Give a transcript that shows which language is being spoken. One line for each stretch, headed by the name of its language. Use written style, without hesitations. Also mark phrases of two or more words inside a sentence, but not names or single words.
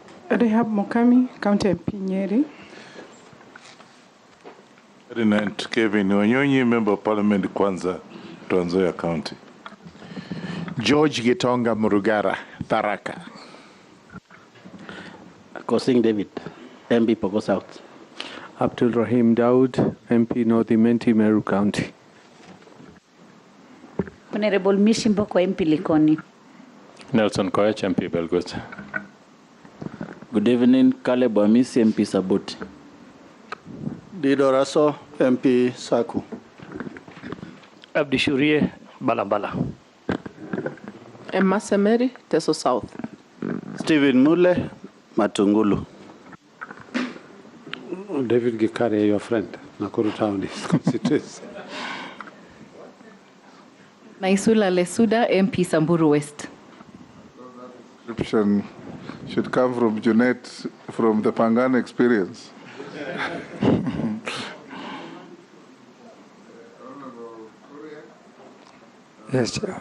English: Rehab Mokami, County MP Nyeri. Ferdinand Kevin Wanyonyi, Member of Parliament Kwanza, Trans Nzoia County. George Gitonga Murugara, Tharaka. Kosing David, MP Poko South. Abdul Rahim Daud, MP North Imenti, Meru County. Honorable Mishimboko, MP Likoni. Nelson Koech, MP Belgut. Good evening, Caleb Amisi, MP Saboti. Dido Raso, MP Saku. Abdi Shurie, Balambala. Emma Semeri, Teso South. Stephen Mule, Matungulu. David Gikare, your friend, Nakuru Town is constituency. Naisula Lesuda, MP Samburu West. Description should come from Junet, from the Pangan experience. Yes, Chair.